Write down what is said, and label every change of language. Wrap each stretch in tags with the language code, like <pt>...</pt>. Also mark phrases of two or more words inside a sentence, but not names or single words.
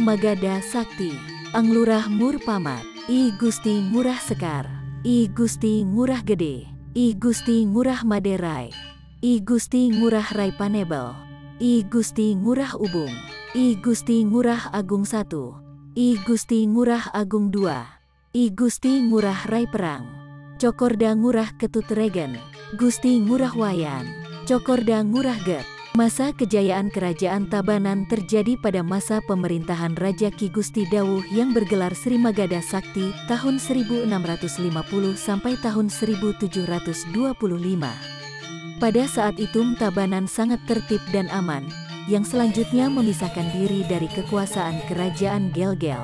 <id>Magada Sakti, Anglurah Mur Pamat, I Gusti Ngurah Sekar, I Gusti Ngurah Gede, I Gusti Ngurah Maderai, I Gusti Ngurah Rai Panebel, I Gusti Ngurah Ubung, I Gusti Ngurah Agung I, I Gusti Ngurah Agung II, I Gusti Ngurah Rai Perang, Cokorda Ngurah Ketut Regen, Gusti Ngurah Wayan, Cokorda Ngurah Get. Masa kejayaan Kerajaan Tabanan terjadi pada masa pemerintahan Raja Ki Gusti Dawuh yang bergelar Sri Magada Sakti tahun 1650 sampai tahun 1725. Pada saat itu Tabanan sangat tertib dan aman, yang selanjutnya memisahkan diri dari kekuasaan Kerajaan Gel-Gel.</id>